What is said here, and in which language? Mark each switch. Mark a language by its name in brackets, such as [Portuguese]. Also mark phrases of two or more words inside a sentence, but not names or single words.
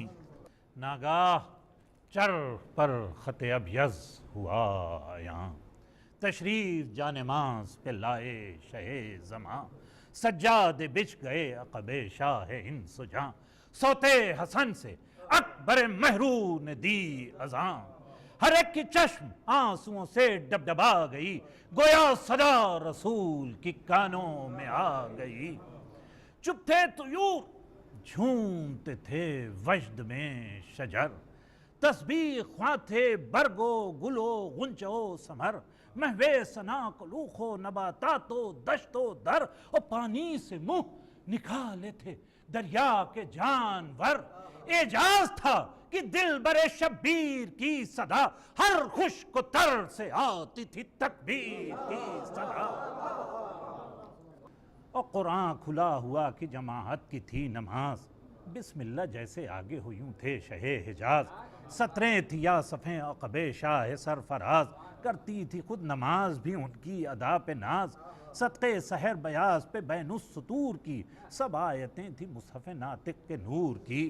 [Urdu] ناگاہ چر پر خط ابیض ہوا یہاں، تشریف جانماز پہ لائے شہ زماں، سجاد بچھ گئے عقب شاہ انس و جاں، سوتے حسن سے اکبر مہرو نے دی اذاں، ہر ایک کی چشم آنسوؤں سے ڈبڈبا گئی، گویا صدا رسول کی کانوں میں آ گئی۔ چپ تھے طیور، جھومتے تھے وجد میں شجر، تسبیح خواں تھے برگ و گل و غنچہ و ثمر، محو ثنا کلوخ و نباتات و دشت و در، اور پانی سے منہ نکالے تھے دریا کے جانور۔ اعجاز تھا کہ دل بر شبیر کی صدا، ہر خشک و تر سے آتی تھی تکبیر کی صدا۔ اور قرآن کھلا ہوا کہ جماعت کی تھی نماز، بسم اللہ جیسے آگے ہو یوں تھے شہ حجاز، سطریں تھی یا صفیں عقب شاہ سرفراز، کرتی تھی خود نماز بھی ان کی ادا پہ ناز، صدقے سحر بیاض پہ بین السطور کی، سب آیتیں تھی مصحف ناطق کے نور کی۔